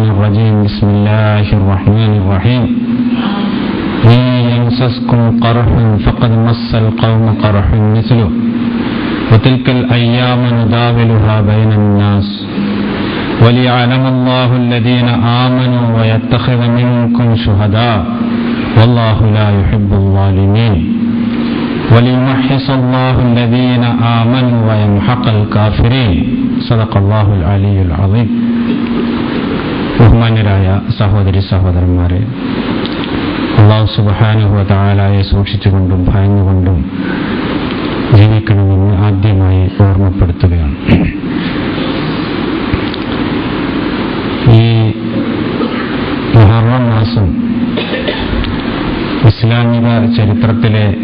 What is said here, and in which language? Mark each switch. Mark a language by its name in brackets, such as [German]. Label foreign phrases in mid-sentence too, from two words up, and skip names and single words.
[Arabic] الرجيم بسم الله الرحمن الرحيم إن يمسسكم قرح فقد مس القوم قرح مثله وتلك الأيام نداولها بين الناس وليعلم الله الذين آمنوا ويتخذ منكم شهداء والله لا يحب الظالمين وليمحص الله الذين آمنوا ويمحق الكافرين صدق الله العلي العظيم. [Malayalam] ബഹുമാന്യരായ സഹോദരി സഹോദരന്മാരെ, അല്ലാഹു [Arabic] سبحانه وتعالى [Malayalam] സൂക്ഷിച്ചുകൊണ്ടും ഭയന്നുകൊണ്ടും ജീവിക്കണമെന്ന് ആദ്യമായി ഓർമ്മപ്പെടുത്തുകയാണ്. ഈ മുഹറം മാസം ഇസ്ലാമിക ചരിത്രത്തിലെ